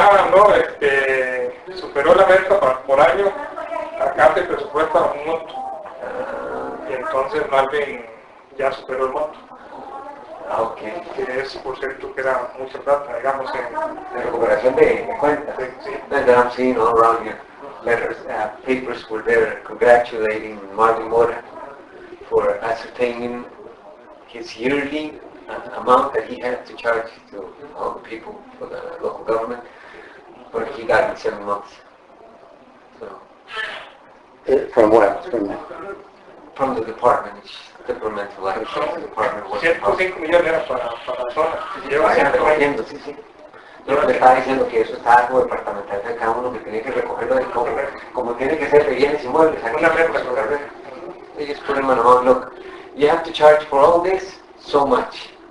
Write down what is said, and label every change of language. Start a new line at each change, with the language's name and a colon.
Spanish: No, superó la venta por año, acá se presupuesta un monto. Y entonces Marvin ya superó el monto. Ok. Que es, por cierto, que era mucha plata, digamos, en recuperación de cuentas. Sí.
English: That I'm seeing all around here. Letters, papers were there congratulating Marvin Mora for ascertaining his yearly amount that he had to charge to all the people for the local government, but he got in 7 months. So. From what? From the department, departmental action department.
Spanish: 105 millones era para la zona. Sí, sí. Yo le estaba diciendo que eso estaba como departamental de cada uno que tenía que recogerlo de como tiene que ser de bienes inmuebles. Una meta, correcto.
English: They just put him on a mount, look, you have to charge for all this so much.